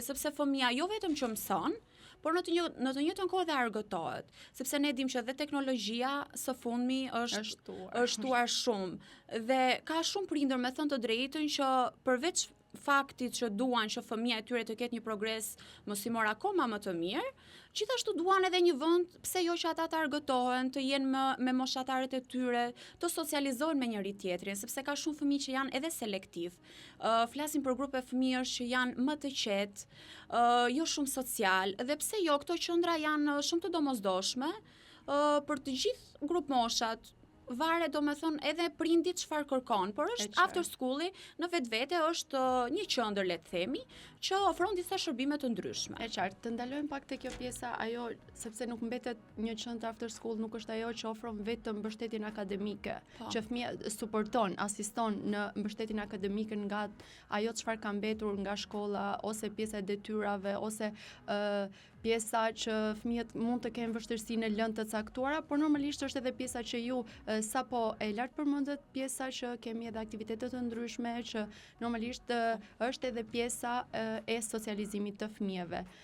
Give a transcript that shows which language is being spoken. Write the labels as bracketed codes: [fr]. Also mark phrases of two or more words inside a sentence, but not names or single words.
[sq] sepse fëmia jo vetëm që mëson, por në të njëjtën kohë dhe argëtohet, sepse ne dimë që dhe teknologjia së fundmi është shtuar shumë dhe ka shumë prindër me thënë të drejtën që përveç faktit që duan që fëmia e tyre të ketë një progres mësimor akoma më të mirë, gjithashtu duan edhe një vend, pse jo që ata të argëtohen, të jenë me moshatarët e tyre, të socializohen me njëri tjetrin, sepse ka shumë fëmijë që janë edhe selektiv. Flasim për grupe fëmijësh që janë më të qetë, jo shumë social, dhe pse jo, këto qendra janë shumë të domosdoshme për të gjithë grup moshat. Varet domethënë edhe prindit çfarë kërkon, por është [en] after school-i [sq] në vetvete është një qendër le të themi që ofron disa shërbime të ndryshme. E qartë, të ndalojmë pak te kjo pjesa, ajo sepse nuk mbetet një qendër [en] after school, [sq] nuk është ajo që ofron vetëm mbështetjen akademike, që fëmia suporton, asiston në mbështetjen akademike nga ajo çfarë ka mbetur nga shkolla ose pjesa e detyrave ose pjesa që fëmijët mund të kenë vështirësi në lëndë të caktuara, por normalisht është edhe pjesa që ju sapo e lart përmendet, pjesa që kemi edhe aktivitete të ndryshme që normalisht është edhe pjesa e socializimit të fëmijëve.